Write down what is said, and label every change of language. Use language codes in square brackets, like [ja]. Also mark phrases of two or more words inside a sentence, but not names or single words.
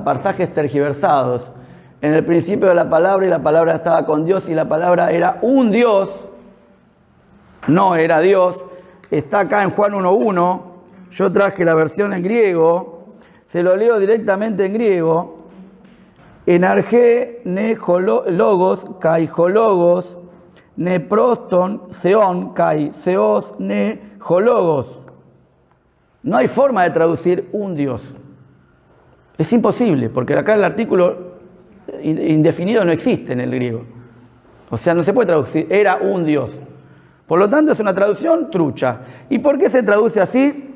[es] Pasajes tergiversados. En el principio de la palabra, y la palabra estaba con Dios, y la palabra era un Dios, no era Dios. Está acá en Juan 1.1. Yo traje la versión en griego. Se lo leo directamente en griego. [el] Ἐν ἀρχῇ ἦν ὁ λόγος, καὶ ὁ λόγος ἦν πρὸς τὸν θεόν, καὶ θεὸς ἦν ὁ λόγος. [es] No hay forma de traducir un Dios. Es imposible, porque acá el artículo indefinido no existe en el griego. O sea, no se puede traducir, era un Dios. Por lo tanto, es una traducción trucha. ¿Y por qué se traduce así?